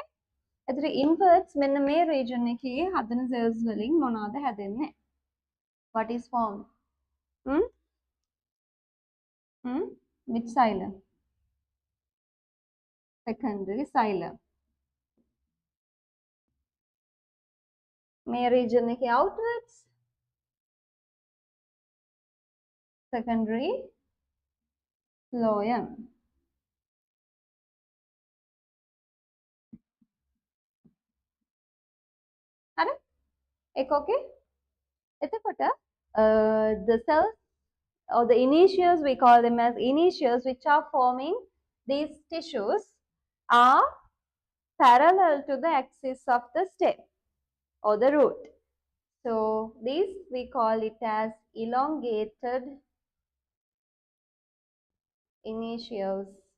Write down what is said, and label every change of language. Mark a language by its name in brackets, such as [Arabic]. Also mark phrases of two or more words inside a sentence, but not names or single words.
[Sinhala] එතකොට inwards මෙන්න මේ region එකේ හදන cells වලින් මොනවාද හැදෙන්නේ? [English] What is formed? Which xylem? Secondary xylem. [Sinhala] මේ region එකේ outwards [English] secondary phloem. [Sinhala] හරි? ඒක okay? [English] එතකොට the cells or the initials, we call them as initials, which are forming these tissues, are parallel to the axis of the stem or the root. So these we call it as elongated initials.